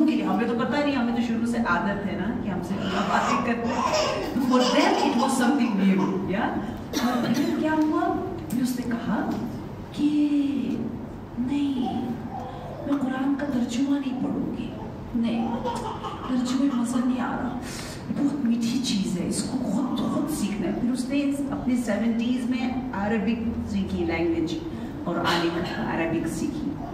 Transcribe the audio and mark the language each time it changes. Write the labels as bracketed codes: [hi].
[hi] हमें तो पता नहीं, हमें तो शुरू से आदत है ना कि हमसे बातें करते हैं। [en] For them it was something new, yeah? [hi] और फिर क्या हुआ? फिर उसने कहा कि नहीं, मैं कुरान का तर्जुमा नहीं पढ़ूंगी, नहीं, तर्जुमे मज़ा नहीं आ रहा, बहुत मीठी चीज़ है, इसको खुद सीखना है। फिर उसने अपने 70s में अरबिक सीखी, लैंग्वेज और अरबिक सीखी।